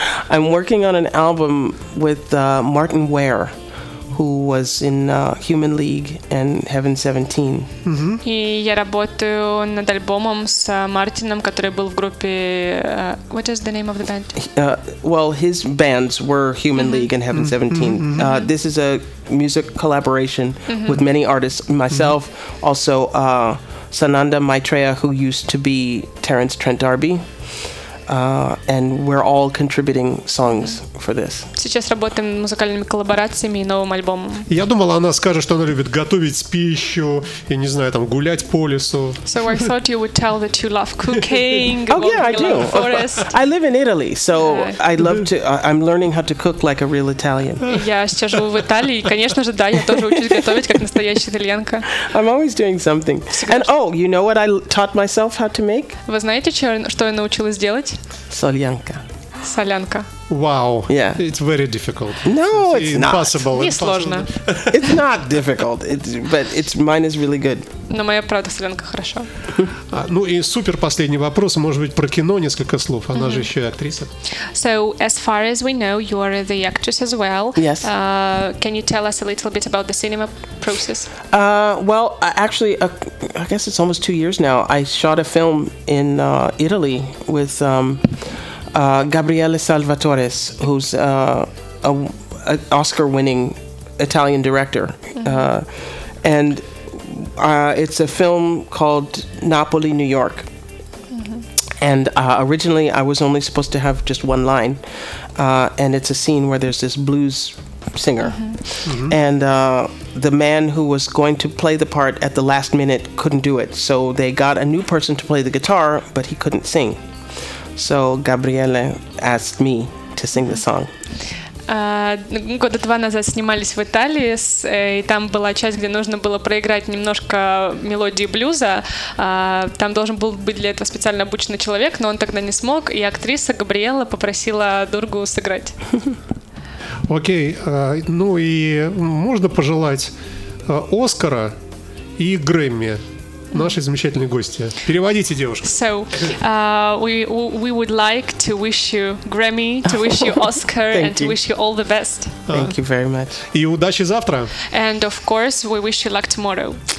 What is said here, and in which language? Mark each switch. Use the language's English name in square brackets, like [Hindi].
[English] I'm working on an album with Martin Ware, who was in Human League and Heaven 17. [Russian] И я работаю над альбомом с Мартином, который был в группе. [English] What is the name of the band? His bands were Human League and Heaven 17. This is a music collaboration with many artists. Myself, also Sananda Maitreya, who used to be Terence Trent D'Arby. And we're all contributing songs for this. [Russian] Сейчас работаем над музыкальными коллаборациями и новым альбомом. Я думала, она скажет, что она любит готовить пищу, я не знаю, там гулять по лесу. [English] So I thought you would tell that you love cooking. Oh yeah, I do. I live in Italy, so yeah. I'd love to. I'm learning how to cook like a real Italian. [Russian] Я сейчас живу в Италии, конечно же, да, я тоже учусь готовить как настоящая итальянка. [English] I'm always doing something. And oh, you know what I taught myself how to make? [Russian] Вы знаете, что я научилась делать? Солянка. Солянка. [English] Wow. Yeah. It's very difficult. No, it's not. Impossible. [Russian] Не сложно. [English] It's not difficult. But mine is really good. [Russian] Но моя, правда, солянка хорошо. Ну и супер последний вопрос. Может быть, про кино несколько слов. Она же еще и актриса. [English] So, as far as we know, you are the actress as well. Yes. Can you tell us a little bit about the cinema process? Well, actually, I guess it's almost 2 years now. I shot a film in Italy with... Gabriele Salvatores, who's an Oscar-winning Italian director. Mm-hmm. And it's a film called Napoli, New York. Mm-hmm. And originally I was only supposed to have just one line. And it's a scene where there's this blues singer. Mm-hmm. Mm-hmm. And the man who was going to play the part at the last minute couldn't do it. So they got a new person to play the guitar, but he couldn't sing. So Gabriele asked me to sing the song. [Russian] Года два назад снимались в Италии, и там была часть, где нужно было проиграть немножко мелодии блюза. Там должен был быть для этого специально обученный человек, но он тогда не смог, и актриса Габриела попросила Дургу сыграть. Окей, ну и можно пожелать Оскара и Грэмми. Наши замечательные гости. Переводите, девушка. [English] So, we would like to wish you Grammy, to wish you Oscar, and to wish you all the best. Thank you very much. [Russian] И удачи завтра. [English] And of course, we wish you luck tomorrow.